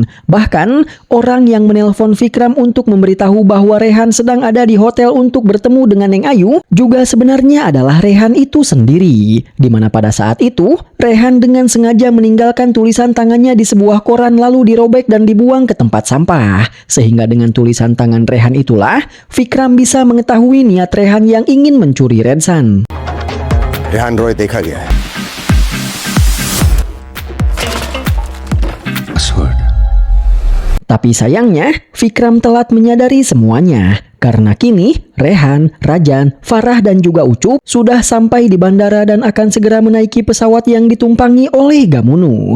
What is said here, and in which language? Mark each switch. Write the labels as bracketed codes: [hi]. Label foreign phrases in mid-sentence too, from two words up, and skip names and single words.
[id] Bahkan, orang yang menelpon Vikram untuk memberitahu bahwa Rehan sedang ada di hotel untuk bertemu dengan Neng Ayu juga sebenarnya adalah Rehan itu sendiri. Di mana pada saat itu, Rehan dengan sengaja meninggalkan tulisan tangannya di sebuah koran lalu dirobek dan dibuang ke tempat sampah. Sehingga dengan tulisan tangan Rehan itulah, Vikram bisa mengetahui niat Rehan yang ingin mencuri Redsan. [hi] रेहान रॉय देखा गया है। [id] Tapi sayangnya, Vikram telat menyadari semuanya. Karena kini Rehan, Rajan, Farah dan juga Ucup sudah sampai di bandara dan akan segera menaiki pesawat yang ditumpangi oleh Gamunu.